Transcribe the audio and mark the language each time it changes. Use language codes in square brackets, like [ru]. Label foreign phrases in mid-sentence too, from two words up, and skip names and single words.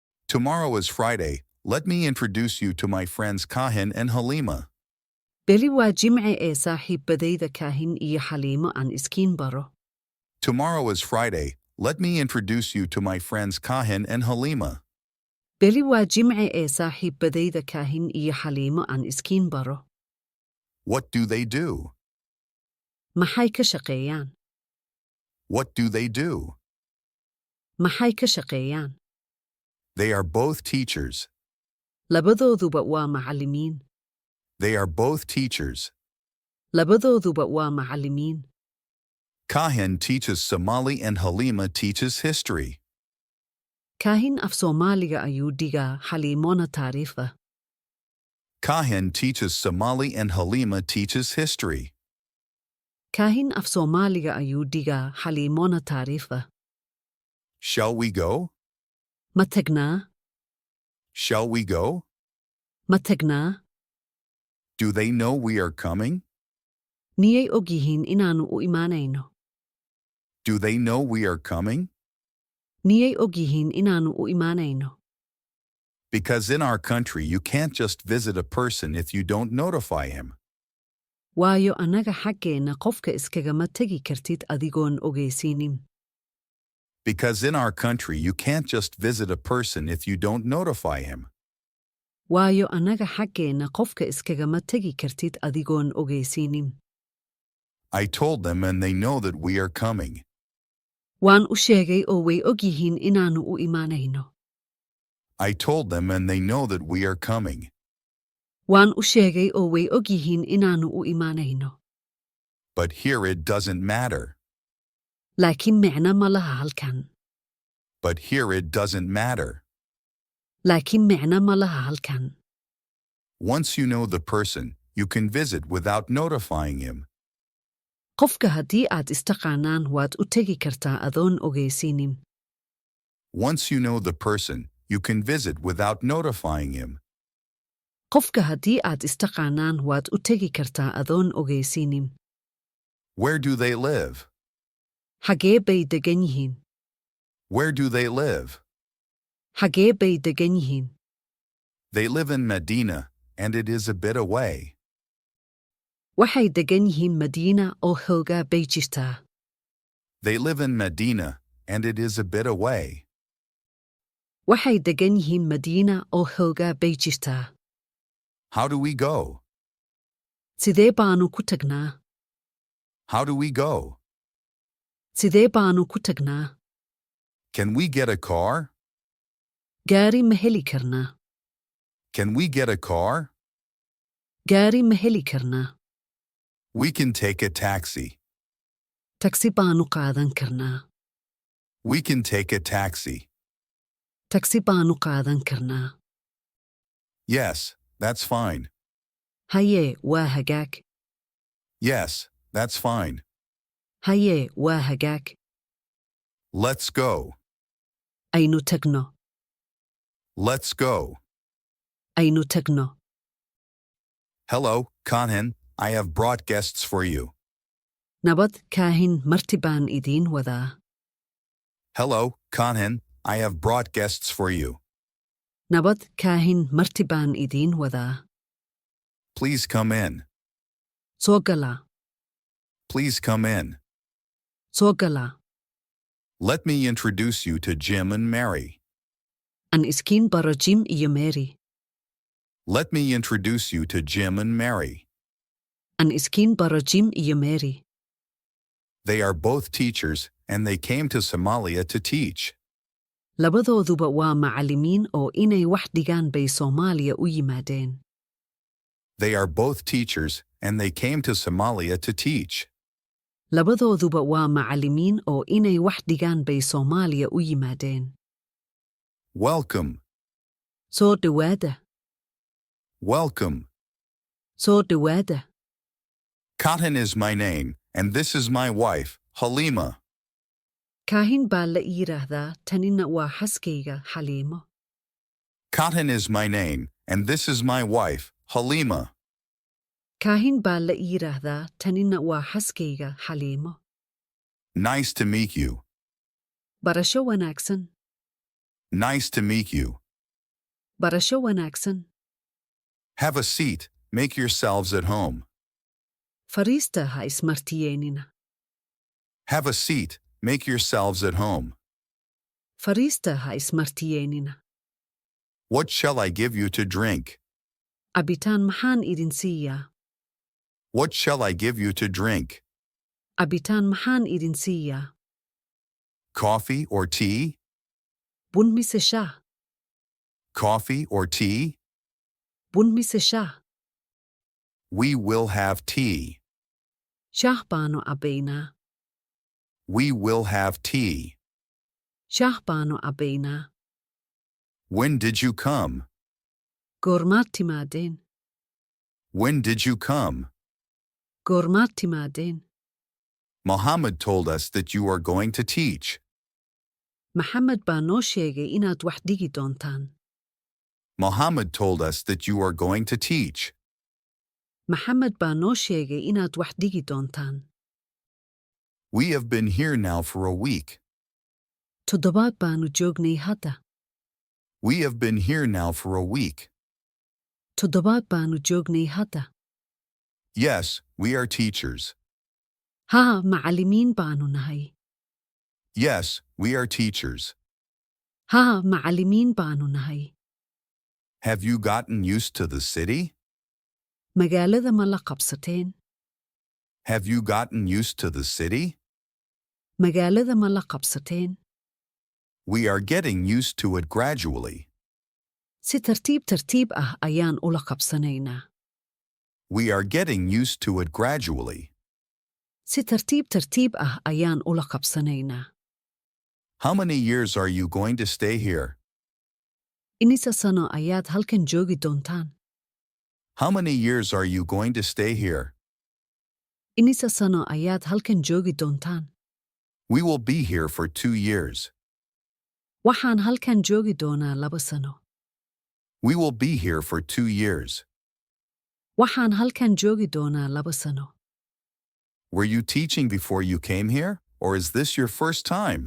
[en] Tomorrow is Friday. Let me introduce you to my friends Kahin and Halima. [so] Beri waa Jimce ee saaxiibadayda Kaahin iyo Xaliimo aan iskiin baro. [en] Tomorrow is Friday. Let me introduce you to my friends Kahin and Halima. [so] Beri waa Jimce ee saaxiibadayda Kaahin iyo Xaliimo aan iskiin baro. [en] What do they do? [so] Maxay ka shaqeeyaan? [en] What do they do? [so] Maxay ka shaqeeyaan? [en] They are both teachers. [so] Labadooduba waa macallimiin. [en] They are both teachers. [so] Labadooduba waa macallimiin. [en] Kahin teaches Somali and Halima teaches history. [so] Kaahin Af-Soomaaliga ayuu dhigaa, Xaliimona taariikhda. [en] Kahin teaches Somali and Halima teaches history. [so] Kaahin Af-Soomaaliga ayuu dhigaa, Xaliimona taariikhda. [en] Shall we go? [so] Ma tagnaa? [en] Shall we go? [so] Ma tagnaa? [en] Do they know we are coming? [so] Miyay og yihiin inaannu u imaanayno? [en] Do they know we are coming? [so] Miyay og yihiin inaannu u imaanayno? [en] Because in our country you can't just visit a person if you don't notify him. [so] Waayo annaga xaggeenna qofka iskagama tegi kartid adigoon ogeysiinin. [en] Because in our country you can't just visit a person if you don't notify him. [so] Waayo annaga xaggeenna qofka iskagama tegi kartid adigoon ogeysiinin. [en] I told them and they know that we are coming. [so] Waan u sheegay oo way og yihiin inaannu u imaanayno. [en] I told them and they know that we are coming. [so] Waan u sheegay oo way og yihiin inaannu u imaanayno. [en] But here it doesn't matter. [so] Laakiin micno ma laha halkan. [en] But here it doesn't matter. [so] Laakiin micno ma laha halkan. [en] Once you know the person, you can visit without notifying him. [so] Qofka haddii aad istaqaanaan waad u tegi kartaa adoon ogeysiinin. [en] Once you know the person, you can visit without notifying him. [so] Qofka haddii aad istaqaanaan waad u tegi kartaa adoon ogeysiinin. [en] Where do they live? [so] Xagee bay degan yihiin? [en] Where do they live? [so] Xagee bay degan yihiin? [en] They live in Medina, and it is a bit away. [so] Waxay degan yihiin Madiina oo Hoyga bay jirtaa. [en] They live in Medina, and it is a bit away. [so] Waxay degan yihiin Madiina oo Hoyga bay jirtaa. [en] How do we go? [so] Sidee baanu ku tagnaa? [en] How do we go? [so] Sidee baanu ku tagnaa? [en] Can we get a car? [so] Gaari ma heli karnaa? [en] Can we get a car? [so] Gaari ma heli karnaa? [en] We can take a taxi. [so] Taksi baanu qaadan karnaa. [en] We can take a taxi. [so] Taksi baanu qaadan karnaa. [en] Yes, that's fine. [so] Haye, waa hagaag. [en] Yes, that's fine. [so] Haye, waa hagaag. [en] Let's go. [so] Aynu tagno. [en] Let's go. [so] Aynu tagno. [en] Hello, Kahin. I have brought guests for you. [so] Nabad, Kaahin, marti baan idiin wadaa. [en] Hello, Kahin. I have brought guests for you. [so] Nabad, Kaahin, marti baan idiin wadaa. [en] Please come in. [so] Soo gala. [en] Please come in. [so] Soo gala. [en] Let me introduce you to Jim and Mary. [so] An iskiin baro Jim iyo Mary. [en] Let me introduce you to Jim and Mary. [so] An iskiin baro Jim iyo Mary. [en] They are both teachers, and they came to Somalia to teach. [so] Labadooduba waa macallimiin oo inay wax dhigaan bay Soomaaliya u yimaadeen. [en] They are both teachers, and they came to Somalia to teach. [so] Labadooduba waa macallimiin oo inay wax dhigaan bay Soomaaliya u yimaadeen. [en] Welcome. [so] Soo dhawaada. [en] Welcome. [so] Soo dhawaada. [en] Kahin is my name, and this is my wife, Halima. [so] Kaahin baa la yiraahdaa, tanina waa xaskayga, Xaliimo. [en] Kahin is my name, and this is my wife, Halima. [so] Kaahin baa la yiraahdaa, tanina waa xaskayga, Xaliimo. [en] Nice to meet you. [so] Barasho wanaagsan. [en] Nice to meet you. [so] Barasho wanaagsan. [en] Have a seat, make yourselves at home. [so] Fariista ha ismartiyeenina. [en] Have a seat, make yourselves at home. [so] Fariista ha ismartiyeenina. [en] What shall I give you to drink? [so] Abitaan maxaan idin siiyaa? [en] What shall I give you to drink? [so] Abitaan maxaan idin siiyaa? [en] Coffee or tea? [so] Bun mise shaah? [en] Coffee or tea? [so] Bun mise shaah? [en] We will have tea. [so] Shaah baanu cabbaynaa. [en] We will have tea. [so] Shaah baanu cabbaynaa. [en] When did you come? [so] Goormaad timaadeen? [en] When did you come? [so] Goormaad timaadeen? [en] Muhammad told us that you are going to teach. [so] Maxamed baa noo sheegay inaad wax dhigi doontaan. [en] Muhammad told us that you are going to teach. [so] Maxamed baa noo sheegay inaad wax dhigi doontaan. [en] We have been here now for a week. [so] Toddobaad baanu joognay hadda. [en] We have been here now for a week. [so] Toddobaad baanu joognay hadda. [en] Yes, we are teachers. [so] Haa, macallimiin baanu nahay. [en] Yes, we are teachers. [so] Haa, macallimiin baanu nahay. [en] Have you gotten used to the city? [so] Magaalada ma la qabsateen? [en] Have you gotten used to the city? [so] Magaalada ma la qabsateen? [en] We are getting used to it gradually. [so] Si tartiib ah ayaan ula qabsanaynaa. [en] We are getting used to it gradually. [so] Si tartiib ah ayaan ula qabsanaynaa. [en] How many years are you going to stay here? [so] Inisa sano ayaad halkan joogi doontaan? [en] How many years are you going to stay here? [so] Inisa sano ayaad halkan joogi doontaan? [en] We will be here for 2 years. [so] Waxaan halkan joogi doonaa 2 sano. [en] We will be here for 2 years. [so] Waxaan halkan joogi doonaa 2 sano. [en] Were you teaching before you came here, or is this your first time?